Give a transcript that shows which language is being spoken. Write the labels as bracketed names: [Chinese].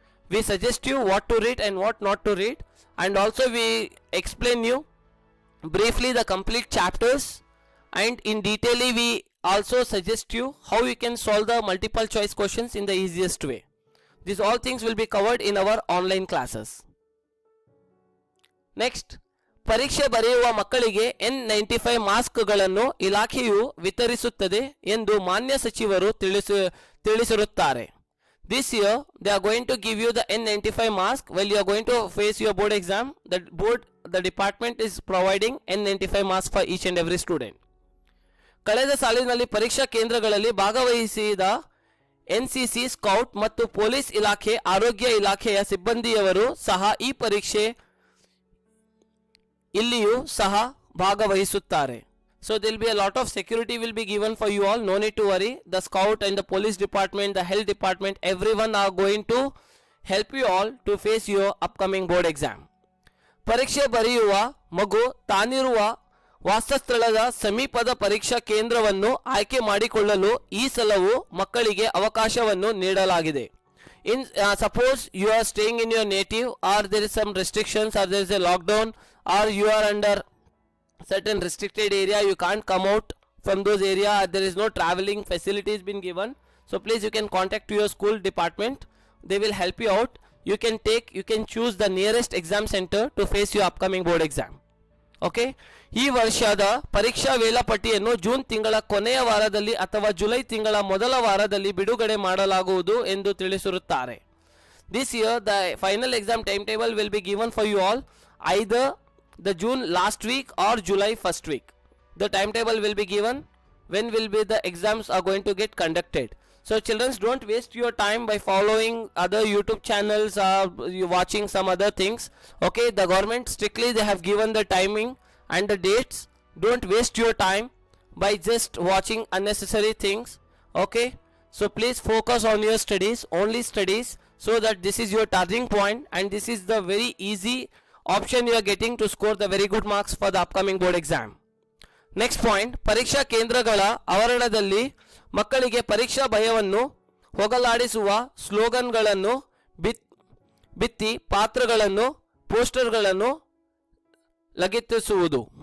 [English] We suggest you what to read and what not to read, and also we explain you briefly the complete chapters, and in detail we also suggest you how you can solve the multiple choice questions in the easiest way. These all things will be covered in our online classes. [Kannada] Next, ಪರೀಕ್ಷೆ ಬರೆಯುವ ಮಕ್ಕಳಿಗೆ N95 ಮಾಸ್ಕ್ಗಳನ್ನು ಇಲಾಖೆಯು ವಿತರಿಸುತ್ತದೆ ಎಂದು ಮಾನ್ಯ ಸಚಿವರು ತಿಳಿಸಿರುತ್ತಾರೆ. [English] This year they are going to give you the N95 mask while you are going to face your board exam. The department is providing N95 mask for each and every student. [Kannada] ಕಳೆದ ಸಾಲಿನಲ್ಲಿ ಪರೀಕ್ಷಾ ಕೇಂದ್ರಗಳಲ್ಲಿ ಭಾಗವಹಿಸಿದ NCC, scout ಮತ್ತು police ಇಲಾಖೆ, ಆರೋಗ್ಯ ಇಲಾಖೆಯ ಸಿಬ್ಬಂದಿಯವರು ಸಹ ಈ ಪರೀಕ್ಷೆ ಇಲ್ಲಿಯೂ ಸಹ ಭಾಗವಹಿಸುತ್ತಾರೆ. [English] So there will be a lot of security will be given for you all. No need to worry. The scout and the police department, the health department, everyone are going to help you all to face your upcoming board exam. [Kannada] ಪರೀಕ್ಷೆ ಬರೆಯುವ ಮಗು ತಾನಿರುವ ವಾಸಸ್ಥಳದ ಸಮೀಪದ ಪರೀಕ್ಷಾ ಕೇಂದ್ರವನ್ನು ಆಯ್ಕೆ ಮಾಡಿಕೊಳ್ಳಲು ಈ ಸಲವು ಮಕ್ಕಳಿಗೆ ಅವಕಾಶವನ್ನು ನೀಡಲಾಗಿದೆ. [English] Suppose you are staying in your native, or there is some restrictions, or there is a lockdown, or you are under certain restricted area, you can't come out from those area, there is no traveling facilities been given, so please you can contact to your school department, they will help you out. You can choose the nearest exam center to face your upcoming board exam. [Kannada] Okay, ಈ ವರ್ಷದ ಪರೀಕ್ಷಾ ವೇಳಾಪಟ್ಟಿಯನ್ನು June ತಿಂಗಳ ಕೊನೆಯ ವಾರದಲ್ಲಿ ಅಥವಾ July ತಿಂಗಳ ಮೊದಲ ವಾರದಲ್ಲಿ ಬಿಡುಗಡೆ ಮಾಡಲಾಗುವುದು ಎಂದು ತಿಳಿಸಿರುತ್ತಾರೆ. [English] This year the final exam timetable will be given for you all either the June last week or July first week. The timetable will be given when will be the exams are going to get conducted. So children, don't waste your time by following other YouTube channels or you watching some other things. Okay, the government strictly they have given the timing and the dates. Don't waste your time by just watching unnecessary things. Okay, so please focus on your studies, only studies, so that this is your turning point and this is the very easy option you are getting to score the very good marks for the upcoming board exam. [Kannada] Next point, ಪರೀಕ್ಷಾ ಕೇಂದ್ರಗಳ ಆವರಣದಲ್ಲಿ ಮಕ್ಕಳಿಗೆ ಪರೀಕ್ಷಾ ಭಯವನ್ನು ಹೋಗಲಾಡಿಸುವ ಸ್ಲೋಗನ್ಗಳನ್ನು ಭಿತ್ತಿ ಪಾತ್ರಗಳನ್ನು ಪೋಸ್ಟರ್ಗಳನ್ನು ಲಗತ್ತಿಸುವುದು.